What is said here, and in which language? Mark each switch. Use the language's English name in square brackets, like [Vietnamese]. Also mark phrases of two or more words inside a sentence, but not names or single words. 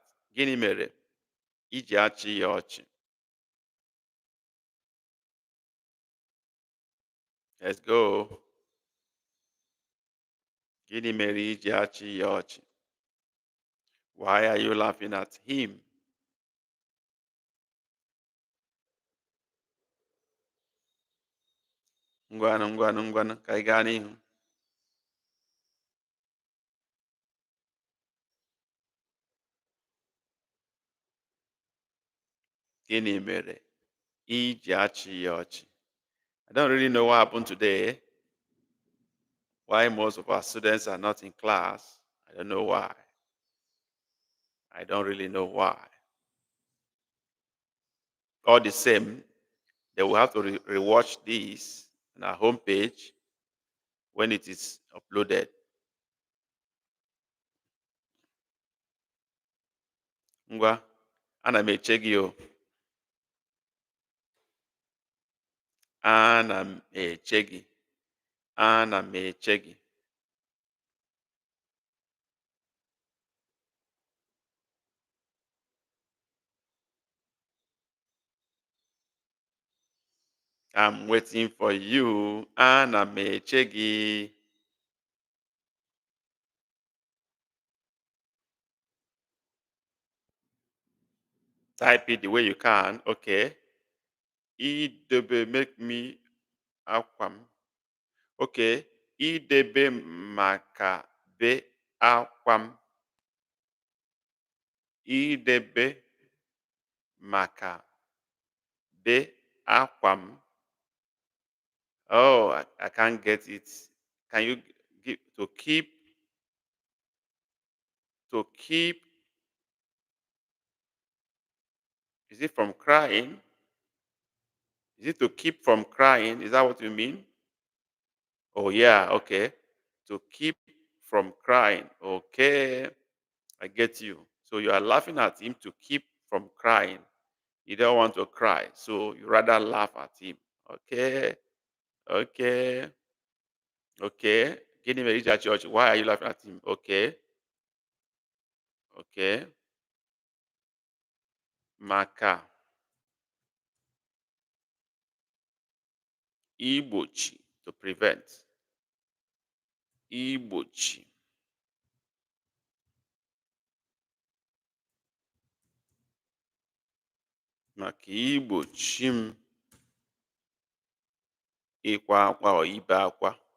[Igbo] Gịnị mere iji achị ya ọchị? [English] Let's go. [Igbo] Gịnị mere iji achị ya ọchị? [English] Why are you laughing at him? [Igbo] Ngwanụ, ngwanụ, ngwanụ, ka anyị gaa n'ihu. Gịnị mere iji achị ya ọchị? [English] I don't really know what happened today. Why most of our students are not in class. I don't know why. I don't really know why. All the same, they will have to rewatch this on our homepage when it is uploaded. [Igbo] Ngwa, ana m eche gị o. Ana m eche gị. Ana m eche gị. [English] I'm waiting for you. [Igbo] Ana m eche gị. [English] Type it the way you can. Okay. [Igbo] Idebe make me akwa m. Okay. Idebe maka be akwa m. Idebe maka be akwa m. [English] Oh, I can't get it. Can you give to keep? Is it from crying? Is it to keep from crying? Is that what you mean? Oh yeah, okay. To keep from crying. Okay, I get you. So you are laughing at him to keep from crying. You don't want to cry, so you rather laugh at him. Okay, okay, okay. Getting married at church. Why are you laughing at him? Okay, okay. Maka. [Igbo] igbochi, [English] to prevent. [Igbo] Igbochi. Maka igbochi m ịkwa akwa or ibe akwa.